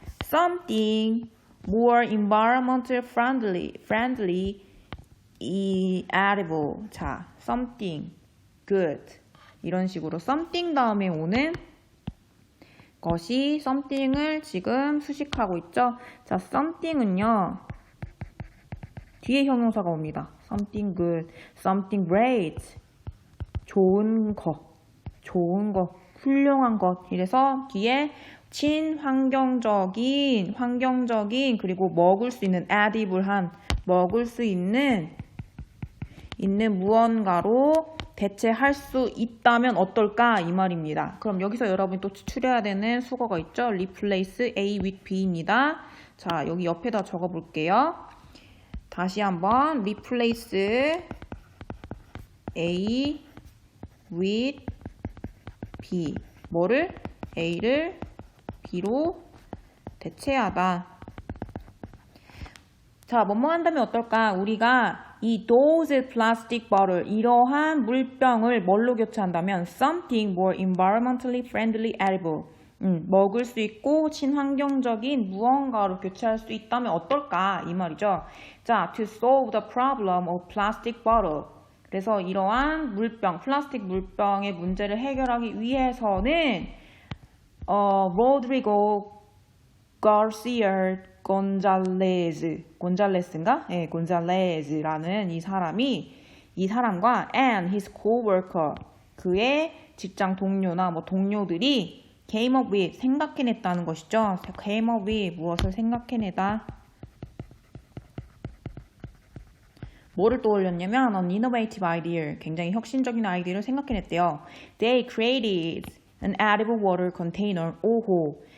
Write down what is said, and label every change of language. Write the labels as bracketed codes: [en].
[en] Something more environmental friendly, edible. 자, something good. [ko] 이런 식으로 something 다음에 오는 것이 something을 지금 수식하고 있죠. 자, something은요. 뒤에 형용사가 옵니다. [en] something good, something great. [ko] 좋은 것, 훌륭한 것. 이래서 뒤에 친환경적인, 그리고 먹을 수 있는 edible한, 먹을 수 있는 무언가로 대체할 수 있다면 어떨까 이 말입니다. 그럼 여기서 여러분이 또 추출해야 되는 수거가 있죠. [en] replace A with B입니다. [ko] 자, 여기 옆에다 적어 볼게요. 다시 한번 [en] replace A with B. [ko] 뭐를? A를 B로 대체하다. 자, 뭐뭐 한다면 어떨까? 우리가 이 [en] those plastic bottle, [ko] 이러한 물병을 뭘로 교체한다면 [en] something more environmentally friendly edible. [ko] 먹을 수 있고 친환경적인 무언가로 교체할 수 있다면 어떨까? 이 말이죠. [en] 자, to solve the problem of plastic bottle. [ko] 그래서 이러한 물병, 플라스틱 물병의 문제를 해결하기 위해서는 로드리고 가르시아 곤잘레스인가? 네, 곤잘레스라는 이 사람과 [en] and his coworker, [ko] 그의 직장 동료나 뭐 동료들이 [en] came up with, [ko] 생각해냈다는 것이죠. [en] came up with, [ko] 무엇을 생각해내다. 뭐를 떠올렸냐면 [en] an innovative idea, [ko] 굉장히 혁신적인 아이디어를 생각해냈대요. [en] They created an edible water container, [ko] 오호.